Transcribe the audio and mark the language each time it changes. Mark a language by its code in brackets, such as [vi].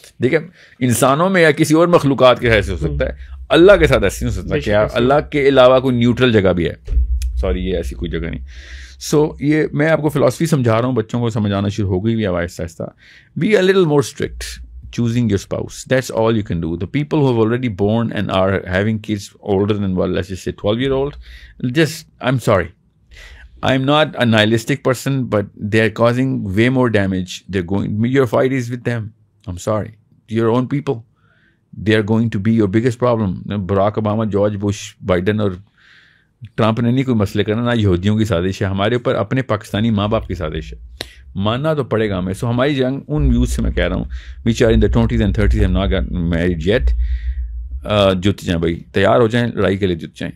[ur] دیکھیں انسانوں میں یا کسی اور مخلوقات کے ایسے ہو سکتا ہے, اللہ کے ساتھ ایسے نہیں ہو سکتا کہ اللہ کے علاوہ کوئی نیوٹرل جگہ بھی ہے. سوری, یہ ایسی کوئی جگہ نہیں. سو یہ میں آپ کو فلاسفی سمجھا رہا ہوں, بچوں کو سمجھانا شروع ہو گئی بھی آہستہ آہستہ. [en] Be a little more strict choosing your spouse. That's all you can do. The people who have already born and are having kids older than, well, let's just say 12-year-old, I'm sorry. I'm not a nihilistic person, but they're causing way more damage. Your fight is with them. I'm sorry. Your own people. They are going to be your biggest problem. [ur] Barack Obama, George Bush, Biden اور Trump نے نہیں کوئی مسئلے کرنا, نہ یہودیوں کی سازش ہے, ہمارے اوپر اپنے پاکستانی ماں باپ کی سازش ہے. ماننا تو پڑے گا ہمیں. سو ہماری جنگ ان یوتھ سے میں کہہ رہا ہوں [en] which are in the 20s and 30s and not got married yet, [ur] جت جائیں بھائی, تیار ہو جائیں لڑائی کے لیے, جت جائیں.